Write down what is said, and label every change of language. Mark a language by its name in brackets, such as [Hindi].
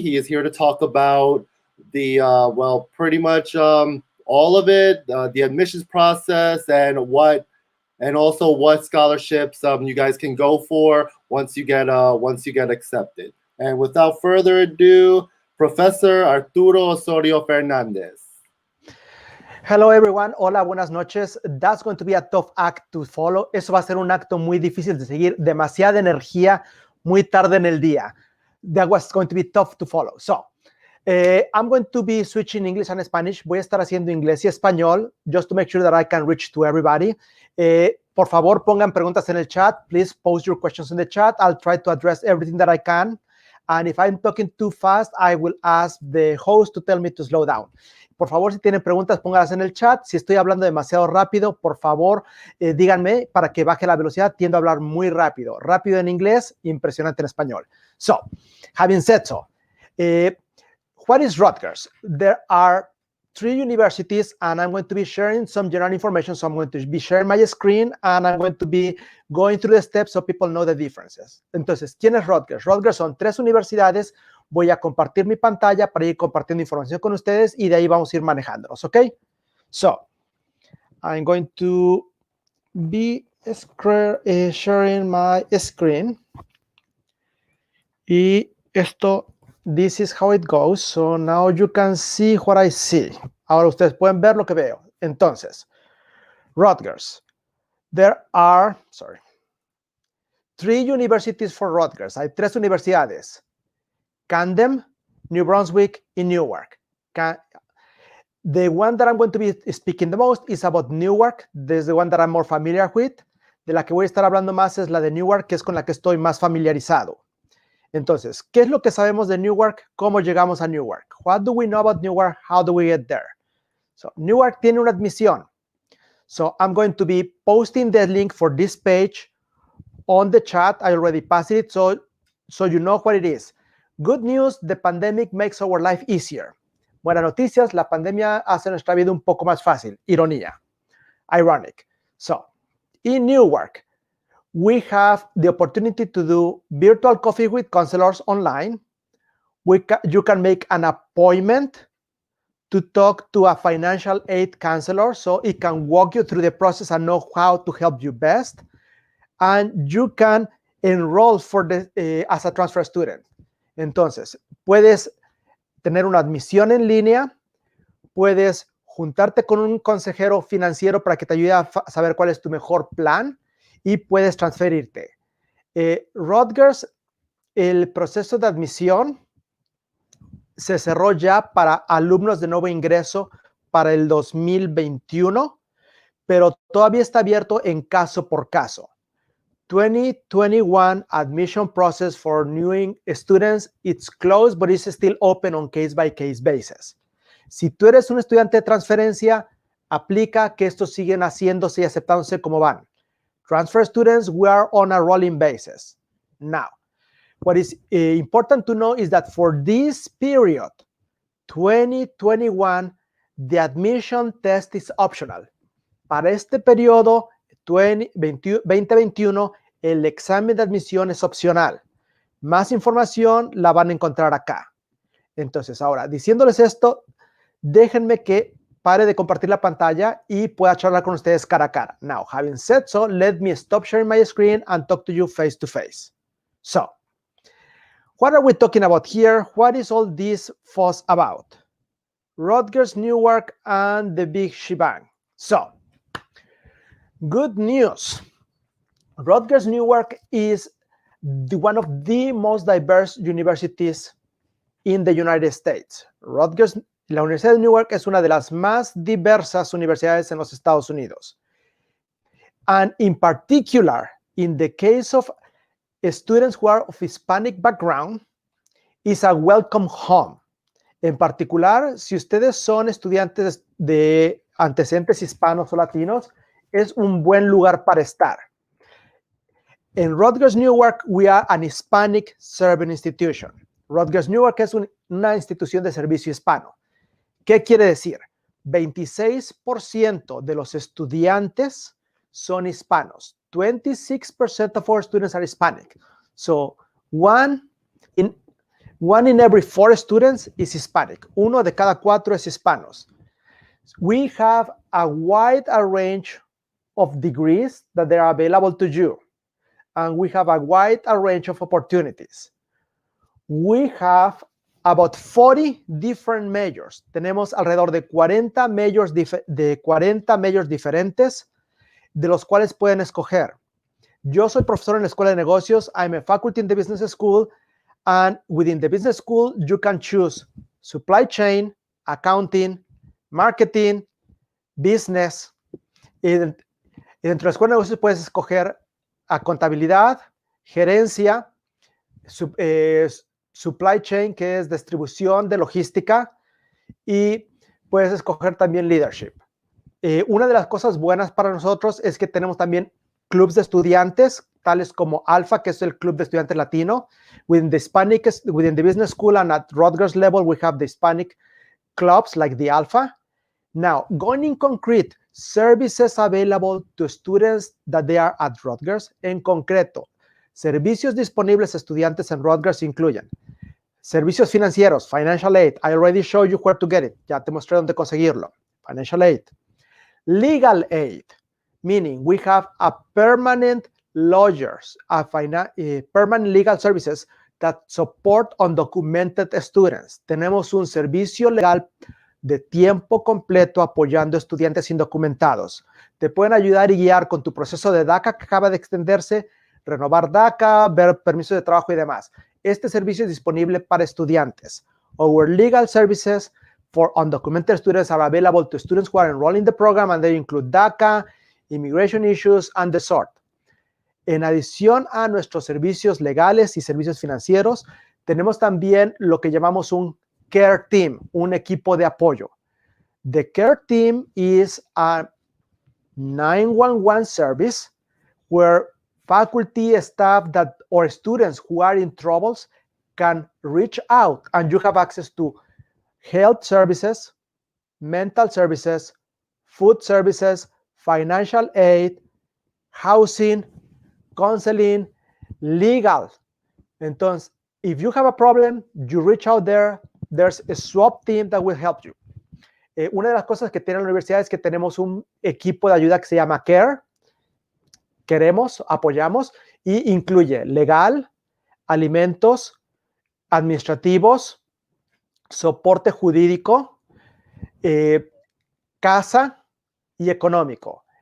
[English] He is here to talk about the, well, pretty much all of it, the admissions process, and also what scholarships you guys can go for once you get accepted. And without further ado, Professor Arturo Osorio Fernandez. Hello everyone, [Spanish] hola, buenas noches. [English] That's going to be a tough act to follow. [Spanish] Eso va a ser un acto muy difícil de seguir, demasiada energía, muy tarde en el día. [English] That was going to be tough to follow. So, I'm going to be switching English and Spanish. [Spanish] Voy a estar haciendo inglés y español, [English] just to make sure that I can reach to everybody. [Spanish] Por favor, pongan preguntas en el chat. [English] Please post your questions in the chat. I'll try to address everything that I can. And if I'm talking too fast, I will ask the host to tell me to slow down. [Spanish] Por favor, si tienen preguntas, pónganlas en el chat. Si estoy hablando demasiado rápido, por favor, díganme para que baje la velocidad. Tiendo a hablar muy rápido. Rápido en inglés, impresionante en español. [English] So, having said so, what is Rutgers? There are 3 universities, and I'm going to be sharing some general information. So I'm going to be sharing my screen, and I'm going to be going through the steps so people know the differences. [Spanish] Entonces, ¿quién es Rutgers? Rutgers son 3 universidades. Voy a compartir mi pantalla para ir compartiendo información con ustedes y de ahí vamos a ir manejándolos, ¿ok? [English] So, I'm going to be sharing my screen. [Spanish] Y esto, [English] this is how it goes. So now you can see what I see. [Spanish] Ahora ustedes pueden ver lo que veo. Entonces, Rutgers. [English] There are, 3 universities for Rutgers. [Spanish] Hay 3 universidades. Camden, New Brunswick, and Newark. [English] The one that I'm going to be speaking the most is about Newark. This is the one that I'm more familiar with. [Spanish] De la que voy a estar hablando más es la de Newark, que es con la que estoy más familiarizado. Entonces, ¿qué es lo que sabemos de Newark? ¿Cómo llegamos a Newark? [English] What do we know about Newark? How do we get there? [Spanish] So, Newark tiene una admisión. [English] So, I'm going to be posting the link for this page on the chat. I already passed it, so you know what it is. Good news, the pandemic makes our life easier. [Spanish] Buenas noticias, la pandemia hace nuestra vida un poco más fácil. Ironía. [English] Ironic. So, in Newark, we have the opportunity to do virtual coffee with counselors online. You can make an appointment to talk to a financial aid counselor so it can walk you through the process and know how to help you best. And you can enroll as a transfer student. [Spanish] Entonces, puedes tener una admisión en línea, puedes juntarte con un consejero financiero para que te ayude a saber cuál es tu mejor plan y puedes transferirte. Rutgers, el proceso de admisión se cerró ya para alumnos de nuevo ingreso para el 2021, pero todavía está abierto en caso por caso. [English] 2021 admission process for new students, it's closed, but it's still open on case-by-case basis. [Spanish] Si tú eres un estudiante de transferencia, aplica que estos siguen haciéndose y aceptándose como van. [English] Transfer students, we are on a rolling basis. Now, what is important to know is that for this period, 2021, the admission test is optional. [Spanish] Para este periodo, 2021, el examen de admisión es opcional. Más información la van a encontrar acá. Entonces, ahora, diciéndoles esto, déjenme que pare de compartir la pantalla y pueda charlar con ustedes cara a cara. [English] Now, having said so, let me stop sharing my screen and talk to you face to face. So, what are we talking about here? What is all this fuss about? Rutgers, Newark, and the big shebang. So, good news. Rutgers, Newark is one of the most diverse universities in the United States. [Spanish] Rutgers, la Universidad de Newark es una de las más diversas universidades en los Estados Unidos. [English] And in particular, in the case of students who are of Hispanic background, is a welcome home. [Spanish] En particular, si ustedes son estudiantes de antecedentes hispanos o latinos, es un buen lugar para estar. [English] En Rutgers Newark, we are an Hispanic serving institution. [Spanish] Rutgers Newark es una institución de servicio hispano. ¿Qué quiere decir? 26% de los estudiantes son hispanos. [English] 26% of our students are Hispanic. So, one in every 4 students is Hispanic. [Spanish] 1 de cada 4 es hispanos. [English] We have a wide range of degrees that they are available to you. And we have a wide range of opportunities. We have about 40 different majors. [Spanish] Tenemos alrededor de 40 majors diferentes, de los cuales pueden escoger. Yo soy profesor en la Escuela de Negocios. [English] I'm a faculty in the business school. And within the business school, you can choose supply chain, accounting, marketing, business. [Spanish] Y dentro de la Escuela de Negocios puedes escoger a contabilidad, gerencia, supply chain, que es distribución de logística, y puedes escoger también leadership. Una de las cosas buenas para nosotros es que tenemos también clubs de estudiantes, tales como Alpha, que es el club de estudiantes latino. [English] Within the business school and at Rutgers level, we have the Hispanic clubs like the Alpha. Now, going in concrete, services available to students that they are at Rutgers. [Spanish] En concreto, servicios disponibles a estudiantes en Rutgers incluyen servicios financieros, financial aid. [English] I already showed you where to get it. [Spanish] Ya te mostré dónde conseguirlo. [English] Financial aid. Legal aid, meaning we have a permanent lawyers, permanent legal services that support undocumented students. [Spanish] Tenemos un servicio legal de tiempo completo apoyando estudiantes indocumentados. Te pueden ayudar y guiar con tu proceso de DACA que acaba de extenderse, renovar DACA, ver permisos de trabajo y demás. Este servicio es disponible para estudiantes. [English] Our legal services for undocumented students are available to students who are enrolled in the program, and they include DACA, immigration issues, and the sort. [Spanish] En adición a nuestros servicios legales y servicios financieros, tenemos también lo que llamamos un care team, un equipo de apoyo. [English] The care team is a 911 service where faculty, staff, or students who are in troubles can reach out, and you have access to health services, mental services, food services, financial aid, housing, counseling, legal. Entonces, if you have a problem, you reach out there. There's a SWAT team that will help you. [Spanish] Una de las cosas que tiene la universidad es que tenemos un equipo de ayuda que se llama CARE. Queremos, apoyamos, y incluye legal, alimentos, administrativos, soporte jurídico, casa y económico.